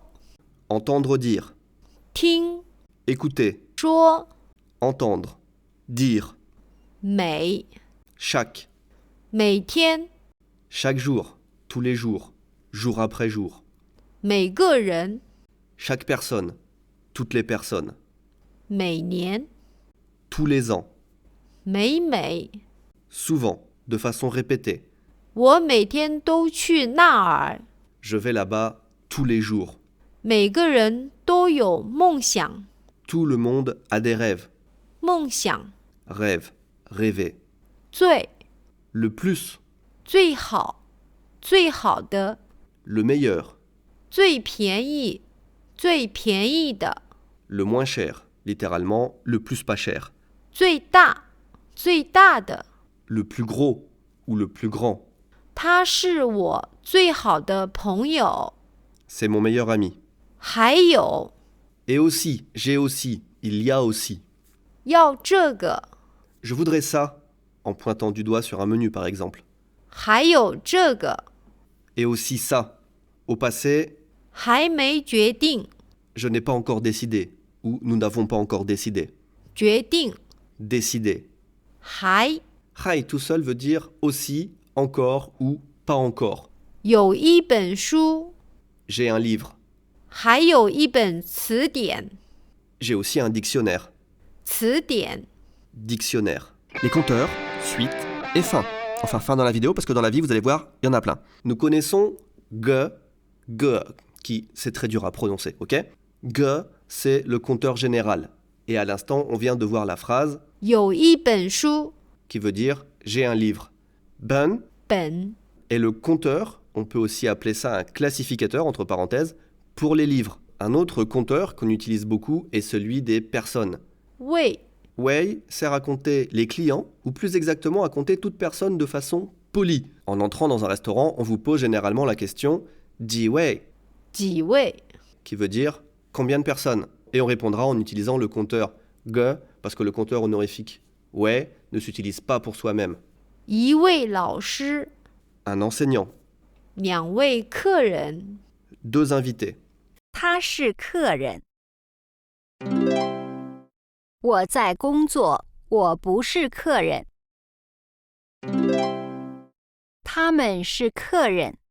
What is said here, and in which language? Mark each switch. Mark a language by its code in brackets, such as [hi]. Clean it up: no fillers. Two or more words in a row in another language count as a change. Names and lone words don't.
[fr] Entendre dire. [zh] 听 [fr] Écouter. [zh] 说， [fr] Entendre. Dire. [zh] 每 [fr] Chaque. [zh] 每天 [fr] Chaque jour. Tous les jours. Jour après jour. [zh] 每个人 [fr] Chaque personne. Toutes les personnes. [zh] 每年 [fr] Tous les ans. [zh] 每每， [fr] Souvent. De façon répétée. [zh] 我每天都去那儿。 [fr] Je vais là-bas tous les jours. [zh] 每个人都有梦想， [fr] Tout le monde a des rêves. [zh] 梦想 [fr] Rêve. Rêver. [zh] 最 [fr] Le plus. [zh] 最好，最好的， [fr] Le meilleur. [zh] 最便宜，最便宜的， [fr] Le moins cher. Littéralement, le plus pas cher. [zh] 最大，最大的。 [fr] Le plus gros ou le plus grand. [zh] 他是我最好的朋友。 [fr] C'est mon meilleur ami. [zh] 还有 [fr] Et aussi, j'ai aussi, il y a aussi. [zh] 要这个， [fr] Je voudrais ça, en pointant du doigt sur un menu par exemple. [zh] 还有这个， [fr] Et aussi ça. Au passé, [zh] 还没决定， [fr] je n'ai pas encore décidé, ou nous n'avons pas encore décidé. [zh] 决定 [fr] Décider. [zh] 还 [fr] Hai tout seul veut dire aussi, encore ou pas encore. [zh] 有一本书， [fr] J'ai un livre. [zh] 还有一本词典， [fr] J'ai aussi un dictionnaire. [zh] 词典 [fr] Dictionnaire. Les compteurs, suite et fin. Enfin, fin dans la vidéo, parce que dans la vie, vous allez voir, il y en a plein. Nous connaissons ge, qui c'est très dur à prononcer, ok? Ge, c'est le compteur général. Et à l'instant, on vient de voir la phrase [zh] 有一本书， [fr] qui veut dire j'ai un livre. Ben [zh] 本 [fr] est le compteur, on peut aussi appeler ça un classificateur, entre parenthèses, pour les livres. Un autre compteur qu'on utilise beaucoup est celui des personnes. [zh] 位 [fr] Wei sert à compter les clients, ou plus exactement à compter toute personne de façon polie. En entrant dans un restaurant, on vous pose généralement la question « [zh] 几位 », 几位， [fr] qui veut dire « combien de personnes ?» Et on répondra en utilisant le compteur « ge », parce que le compteur honorifique « Wei » ne s'utilise pas pour soi-même. [zh] 一位老师， [fr] Un enseignant, [zh] 两位客人， [fr] 2 invités, [zh] 他是客人。我在工作，我不是客人。他们是客人。